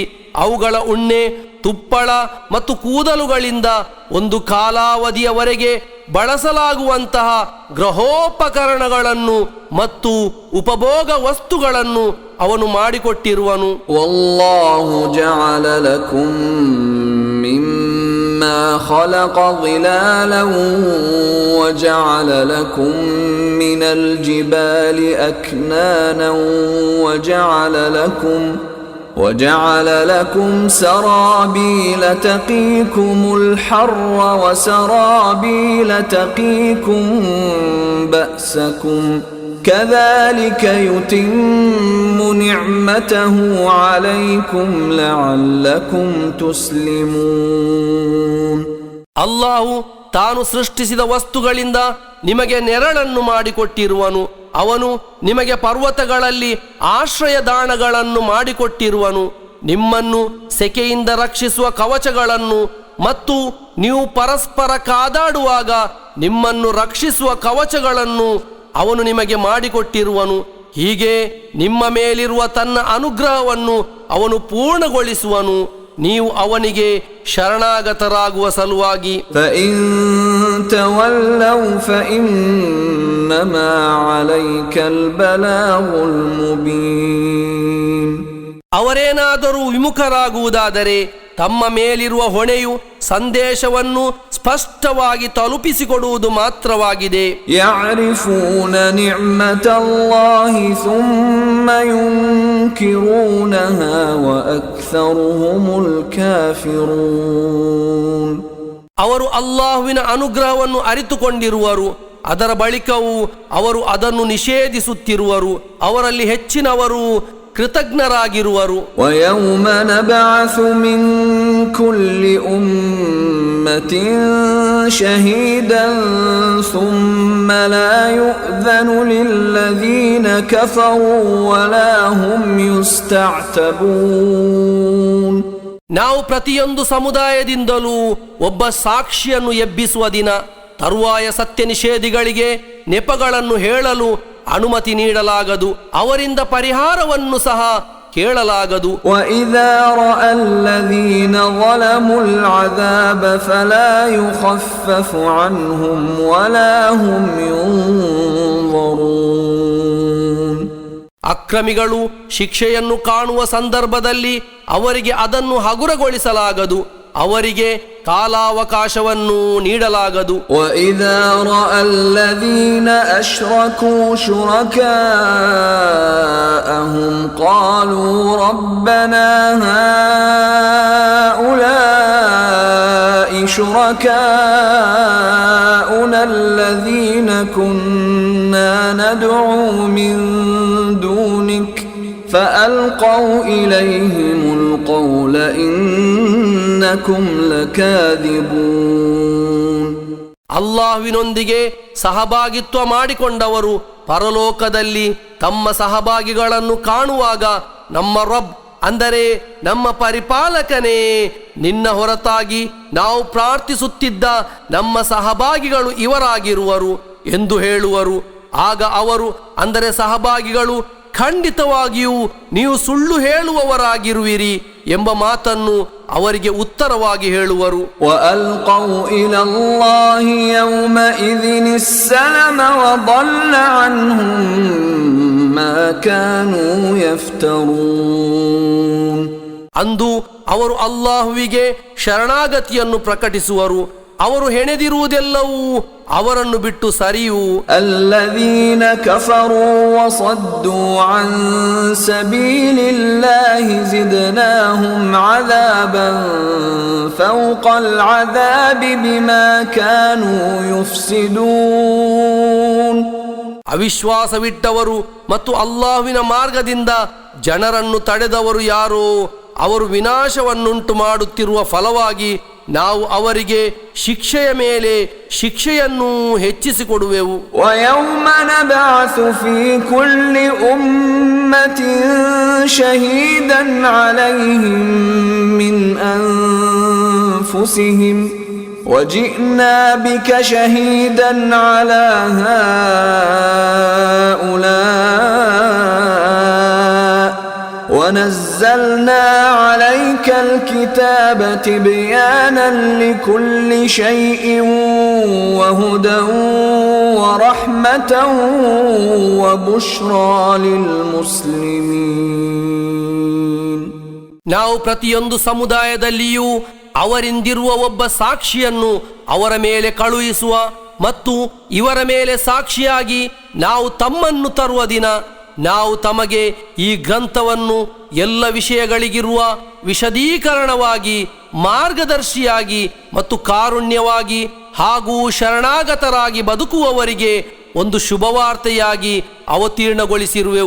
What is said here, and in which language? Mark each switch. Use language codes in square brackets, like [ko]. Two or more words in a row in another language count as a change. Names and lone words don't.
[kn] ಅವುಗಳ ಉಣ್ಣೆ, ತುಪ್ಪಳ ಮತ್ತು ಕೂದಲುಗಳಿಂದ ಒಂದು ಕಾಲಾವಧಿಯವರೆಗೆ ಬಳಸಲಾಗುವಂತಹ ಗೃಹೋಪಕರಣಗಳನ್ನು ಮತ್ತು ಉಪಭೋಗ ವಸ್ತುಗಳನ್ನು ಅವನು ಮಾಡಿಕೊಟ್ಟಿರುವನು. [ar] والله جعل لكم مما خلق ظلالا وجعل لكم من الجبال أكنانا وجعل لكم سرابيل تقيكم الحر وسرابيل تقيكم بأسكم كذلك يتم نعمته عليكم لعلكم تسلمون. [kn] ಅಲ್ಲಾಹು ತಾನು ಸೃಷ್ಟಿಸಿದ ವಸ್ತುಗಳಿಂದ ನಿಮಗೆ ನೆರಳನ್ನು ಮಾಡಿಕೊಟ್ಟಿರುವನು. ಅವನು ನಿಮಗೆ ಪರ್ವತಗಳಲ್ಲಿ ಆಶ್ರಯದಾಣಗಳನ್ನು ಮಾಡಿಕೊಟ್ಟಿರುವನು. ನಿಮ್ಮನ್ನು ಸೆಕೆಯಿಂದ ರಕ್ಷಿಸುವ ಕವಚಗಳನ್ನು ಮತ್ತು ನೀವು ಪರಸ್ಪರ ಕಾದಾಡುವಾಗ ನಿಮ್ಮನ್ನು ರಕ್ಷಿಸುವ ಕವಚಗಳನ್ನು ಅವನು ನಿಮಗೆ ಮಾಡಿಕೊಟ್ಟಿರುವನು. ಹೀಗೆ ನಿಮ್ಮ ಮೇಲಿರುವ ತನ್ನ ಅನುಗ್ರಹವನ್ನು ಅವನು ಪೂರ್ಣಗೊಳಿಸುವನು, ನೀವು ಅವನಿಗೆ ಶರಣಾಗತರಾಗುವ ಸಲುವಾಗಿ. [ar] فَإِن تَوَلَّوْا فَإِنَّمَا عَلَيْكَ الْبَلَاغُ الْمُبِينُ. [kn] ಅವರೇನಾದರೂ ವಿಮುಖರಾಗುವುದಾದರೆ ತಮ್ಮ ಮೇಲಿರುವ ಹೊಣೆಯು ಸಂದೇಶವನ್ನು ಸ್ಪಷ್ಟವಾಗಿ ತಲುಪಿಸಿಕೊಡುವುದು ಮಾತ್ರವಾಗಿದೆ. [ar] يَعْرِفُونَ نِعْمَةَ اللَّهِ ثُمَّ يُنْكِرُونَهَا وَأَكْثَرُهُمُ الْكَافِرُونَ. [kn] ಅವರು ಅಲ್ಲಾಹುವಿನ ಅನುಗ್ರಹವನ್ನು ಅರಿತುಕೊಂಡಿರುವರು, ಅದರ ಬಳಿಕವೂ ಅವರು ಅದನ್ನು ನಿಷೇಧಿಸುತ್ತಿರುವರು. ಅವರಲ್ಲಿ ಹೆಚ್ಚಿನವರು ಕೃತಜ್ಞರಾಗಿರುವರು. [ar] وَيَوْمَ نَبْعَثُ مِنْ كُلِّ أُمَّةٍ شَهِيدًا ثُمَّ لَا يُؤْذَنُ لِلَّذِينَ كَفَرُوا وَلَا هُمْ يُسْتَعْتَبُونَ. [kn] ನಾವು ಪ್ರತಿಯೊಂದು ಸಮುದಾಯದಿಂದಲೂ ಒಬ್ಬ ಸಾಕ್ಷಿಯನ್ನು ಎಬ್ಬಿಸುವ ದಿನ. ತರುವಾಯ ಸತ್ಯ ನಿಷೇಧಿಗಳಿಗೆ ನೆಪಗಳನ್ನು ಹೇಳಲು ಅನುಮತಿ ನೀಡಲಾಗದು, ಅವರಿಂದ ಪರಿಹಾರವನ್ನು ಸಹ ಕೇಳಲಾಗದು. [ar] وَإِذَا رَأَى الَّذِينَ ظَلَمُوا الْعَذَابَ فَلَا يُخَفَّفُ عَنْهُمْ وَلَا هُمْ يُنظَرُونَ. [kn] ಅಕ್ರಮಿಗಳು ಶಿಕ್ಷೆಯನ್ನು ಕಾಣುವ ಸಂದರ್ಭದಲ್ಲಿ ಅವರಿಗೆ ಅದನ್ನು ಹಗುರಗೊಳಿಸಲಾಗದು, ಅವರಿಗೆ ಕಾಲಾವಕಾಶವನ್ನು ನೀಡಲಾಗದು. [ar] وَإِذَا رَأَى الَّذِينَ أَشْرَكُوا شُرَكَاءَهُمْ قَالُوا رَبَّنَا هَؤُلَاءِ شُرَكَاؤُنَا الَّذِينَ كُنَّا نَدْعُو مِن دُونِكَ فَأَلْقَوْا إِلَيْهِمُ الْقَوْلَ إِنَّكُمْ لَكَاذِبُونَ. [kn] ಅಲ್ಲಾಹ್ವಿನೊಂದಿಗೆ ಸಹಭಾಗಿತ್ವ ಮಾಡಿಕೊಂಡವರು ಪರಲೋಕದಲ್ಲಿ ತಮ್ಮ ಸಹಭಾಗಿಗಳನ್ನು ಕಾಣುವಾಗ, ನಮ್ಮ ರಬ್ ಅಂದರೆ ನಮ್ಮ ಪರಿಪಾಲಕನೇ, ನಿನ್ನ ಹೊರತಾಗಿ ನಾವು ಪ್ರಾರ್ಥಿಸುತ್ತಿದ್ದ ನಮ್ಮ ಸಹಭಾಗಿಗಳು ಇವರಾಗಿರುವರು ಎಂದು ಹೇಳುವರು. ಆಗ ಅವರು ಅಂದರೆ ಸಹಭಾಗಿಗಳು, ಖಂಡಿತವಾಗಿಯೂ ನೀವು ಸುಳ್ಳು ಹೇಳುವವರಾಗಿರುವಿರಿ ಎಂಬ ಮಾತನ್ನು ಅವರಿಗೆ ಉತ್ತರವಾಗಿ ಹೇಳುವರು. [ar] وَأَلْقَوْا إِلَى اللَّهِ يَوْمَئِذٍ السَّلَمَ وَضَلَّ عَنْهُمْ مَا كَانُوا يَفْتَرُونَ. [kn] ಅಂದು ಅವರು ಅಲ್ಲಾಹುವಿಗೆ ಶರಣಾಗತಿಯನ್ನು ಪ್ರಕಟಿಸುವರು, ಅವರು ಹೆಣೆದಿರುವುದೆಲ್ಲವೂ ಅವರನ್ನು ಬಿಟ್ಟು ಸರಿಯು. [ar] الذين كفروا وصدوا عن سبيل الله زدناهم عذابا فوق العذاب بما كانوا يفسدون. [kn] ಅವಿಶ್ವಾಸವಿಟ್ಟವರು ಮತ್ತು ಅಲ್ಲಾಹುವಿನ ಮಾರ್ಗದಿಂದ ಜನರನ್ನು ತಡೆದವರು ಯಾರೋ ಅವರು ವಿನಾಶವನ್ನುಂಟು ಮಾಡುತ್ತಿರುವ ಫಲವಾಗಿ ನಾವು ಅವರಿಗೆ ಶಿಕ್ಷೆಯ ಮೇಲೆ ಶಿಕ್ಷೆಯನ್ನು ಹೆಚ್ಚಿಸಿಕೊಡುವೆವು. [ar] وَيَوْمَ نَبْعَثُ فِي كُلِّ أُمَّةٍ شَهِيدًا عَلَيْهِمْ مِنْ أَنفُسِهِمْ وَجِئْنَا بِكَ شَهِيدًا عَلَى هَؤُلَاءِ وَنَزَّلْنَا عَلَيْكَ الْكِتَابَ تِبْيَانًا لِكُلِّ شَيْءٍ وَهُدًى وَرَحْمَةً وَبُشْرَى لِلْمُسْلِمِينَ. [kn] ನಾವು ಪ್ರತಿಯೊಂದು ಸಮುದಾಯದಲ್ಲಿಯೂ ಅವರಿಂದಿರುವ ಒಬ್ಬ ಸಾಕ್ಷಿಯನ್ನು ಅವರ ಮೇಲೆ ಕಳುಹಿಸುವ ಮತ್ತು ಇವರ ಮೇಲೆ ಸಾಕ್ಷಿಯಾಗಿ ನಾವು ತಮ್ಮನ್ನು ತರುವ ದಿನ. ನಾವು ತಮಗೆ ಈ ಗ್ರಂಥವನ್ನು ಎಲ್ಲ ವಿಷಯಗಳಿಗಿರುವ ವಿಶದೀಕರಣವಾಗಿ, ಮಾರ್ಗದರ್ಶಿಯಾಗಿ ಮತ್ತು ಕಾರುಣ್ಯವಾಗಿ ಹಾಗೂ ಶರಣಾಗತರಾಗಿ ಬದುಕುವವರಿಗೆ ಒಂದು ಶುಭವಾರ್ತೆಯಾಗಿ ಅವತೀರ್ಣಗೊಳಿಸಿರುವೆವು.